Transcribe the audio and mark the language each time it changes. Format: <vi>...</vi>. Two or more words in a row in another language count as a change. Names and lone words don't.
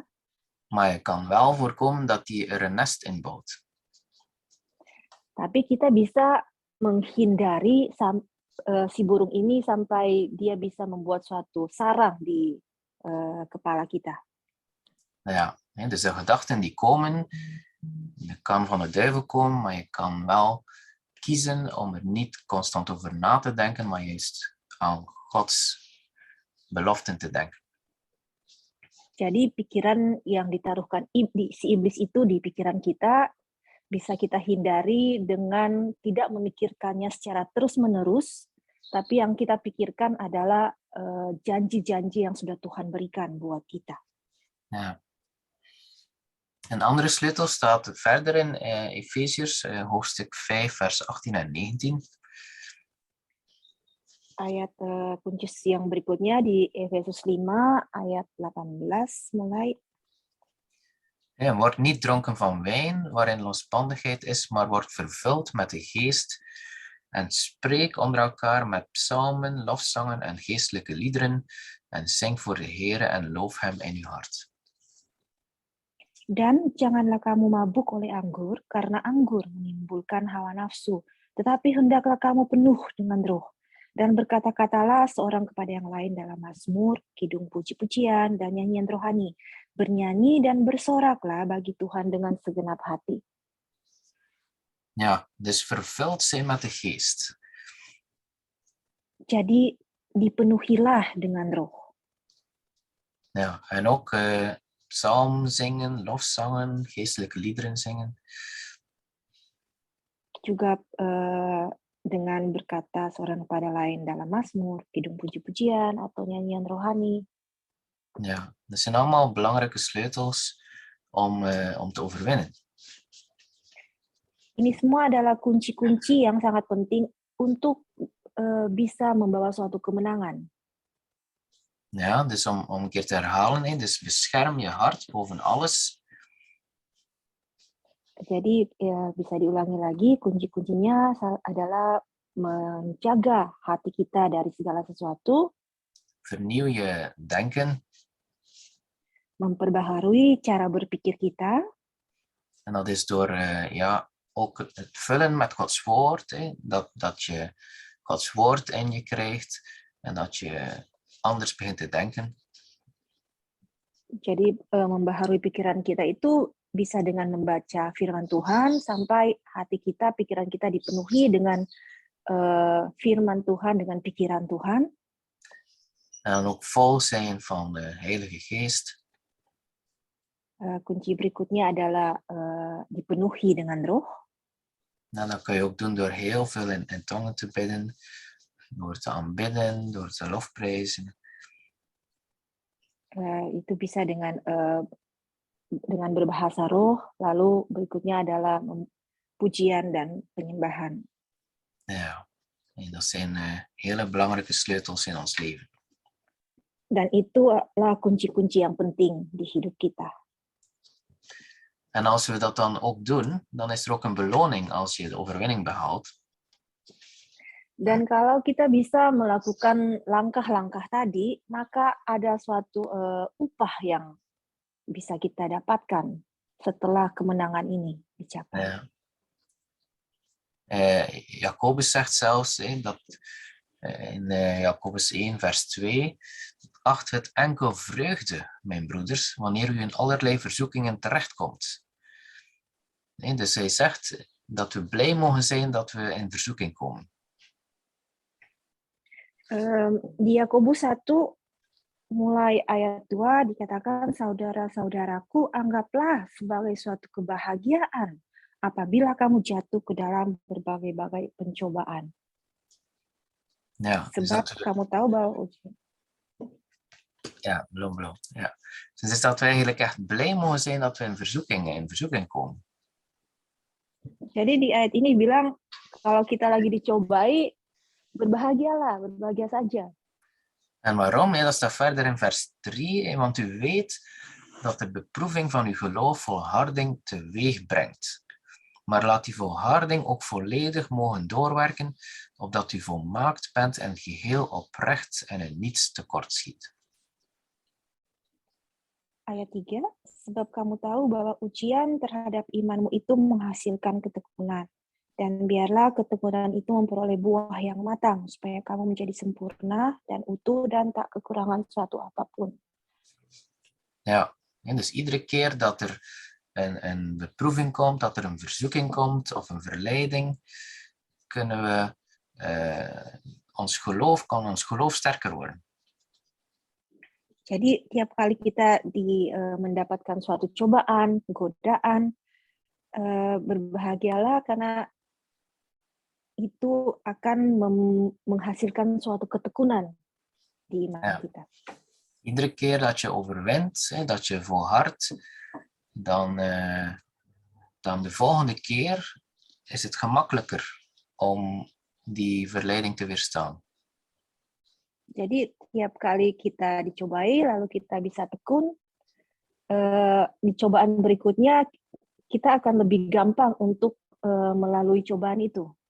<nl>Maar je kan wel voorkomen dat die er een nest in bouwt.</nl> <id>Tapi kita bisa menghindari si burung ini sampai dia bisa membuat suatu sarang di kepala kita.</id> <nl>Ja, dus de gedachten die komen, je kan van de duivel komen, maar je kan wel kiezen om er niet constant over na te denken, maar juist aan Gods beloften te denken.</nl> <id>Jadi pikiran yang ditaruhkan si iblis itu di pikiran kita bisa kita hindari dengan tidak memikirkannya secara terus-menerus, tapi yang kita pikirkan adalah janji-janji yang sudah Tuhan berikan buat kita.</id> <nl>Ja. Een andere sleutel staat verder in Efeziërs hoofdstuk 5 vers 18 en 19.</nl> <id>Ayat kunci yang berikutnya di Efesus 5 ayat 18 mulai.</id> <nl>Ja, word niet dronken van wijn, waarin losbandigheid is, maar word vervuld met de geest en spreek onder elkaar met psalmen, lofzangen en geestelijke liederen en zing voor de Heere en loof hem in uw hart.</nl> <id>Dan janganlah kamu mabuk oleh anggur, karena anggur menimbulkan hawa nafsu, tetapi hendaklah kamu penuh dengan roh. Dan berkata-katalah seorang kepada yang lain dalam mazmur, kidung puji-pujian, dan nyanyian rohani. Bernyanyi dan bersoraklah bagi Tuhan dengan segenap hati.</id> <nl>Ja, dus vervuld zijn met de geest.</nl> <id>Jadi dipenuhilah dengan roh.</id> <nl>Ja, en ook psalm zingen, lofzangen, geestelijke liederen zingen.</nl> <id>Juga dengan berkata seorang kepada lain dalam mazmur, kidung puji-pujian, atau nyanyian rohani.</id> <nl>Ja, dat zijn allemaal belangrijke sleutels om te overwinnen.</nl> <id>Ini semua adalah kunci-kunci yang sangat penting untuk bisa membawa suatu kemenangan.</id> <nl>Ja, dus om een keer te herhalen, dus bescherm je hart boven alles.</nl> <id>Jadi bisa diulangi lagi, kunci-kuncinya adalah menjaga hati kita dari segala sesuatu.</id> <nl>Vernieuw je denken.</nl> <id>memperbaharui cara berpikir kita.</id> <nl>En dat is door ook het vullen met Gods woord. Dat je Gods woord in je krijgt en dat je anders begint te denken.</nl> <id>Jadi membaharui pikiran kita itu bisa dengan membaca firman Tuhan sampai hati kita, pikiran kita dipenuhi dengan firman Tuhan, dengan pikiran Tuhan.</id> <nl>En dan ook vol zijn van de Heilige Geest.</nl> <id>Kunci berikutnya adalah dipenuhi dengan roh.</id> <nl>En dat kan je ook doen door heel veel in tongen te bidden, door te aanbidden, door te lofprijzen.</nl> <id>Itu bisa dengan berbahasa roh, lalu berikutnya adalah pujian dan penyembahan.</id> <nl>Ja, en dat zijn hele belangrijke sleutels in ons leven.</nl> <id>Dan itulah kunci-kunci yang penting di hidup kita.</id> <nl>En als we dat dan ook doen, dan is er ook een beloning als je de overwinning behaalt.</nl> <id>Dan kalau kita bisa melakukan langkah-langkah tadi, maka ada suatu upah yang bisa kita dapatkan setelah kemenangan ini dicapai.</id> <nl>Ja. Jacobus zegt zelfs dat in Jacobus 1 vers 2, acht het enkel vreugde, mijn broeders, wanneer u in allerlei verzoekingen terechtkomt. Dus hij zegt dat we blij mogen zijn dat we in verzoeking komen.</nl> <id>Di Yakobus 1 mulai ayat 2 dikatakan, saudara-saudaraku, anggaplah sebagai suatu kebahagiaan apabila kamu jatuh ke dalam berbagai-bagai pencobaan.</id> <nl>Ja,</nl> <id>Sebab</id> <nl>dus</nl> <id>kamu tahu bahwa ja, belum.</id> <nl>Ja. Dus is dat we eigenlijk echt blij mogen zijn dat we in verzoeking komen.</nl> <id>Jadi di ayat ini bilang kalau kita lagi dicobai, berbahagia saja.</id> <nl>En waarom? Dat staat verder in vers 3. Want u weet dat de beproeving van uw geloof volharding teweeg brengt. Maar laat die volharding ook volledig mogen doorwerken, opdat u volmaakt bent en geheel oprecht en in niets tekortschiet.</nl> <id>Ayat 3, sebab kamu tahu bahwa ujian terhadap imanmu itu menghasilkan ketekunan. Dan biarlah ketekunan itu memperoleh buah yang matang, supaya kamu menjadi sempurna dan utuh dan tak kekurangan suatu apapun.</id> <nl>Ja, en dus iedere keer dat er een beproeving komt, dat er een verzoeking komt of een verleiding, kunnen we ons geloof sterker worden.</nl> <id>Jadi tiap kali kita mendapatkan suatu cobaan, godaan, berbahagialah karena itu akan menghasilkan suatu ketekunan di iman kita.</id> <nl>Iedere keer dat je overwint, dat je volhardt, dan de volgende keer is het gemakkelijker om die verleiding te weerstaan.</nl> <id>Jadi tiap kali kita dicobai, lalu kita bisa tekun, di cobaan berikutnya kita akan lebih gampang untuk melalui cobaan itu.</id>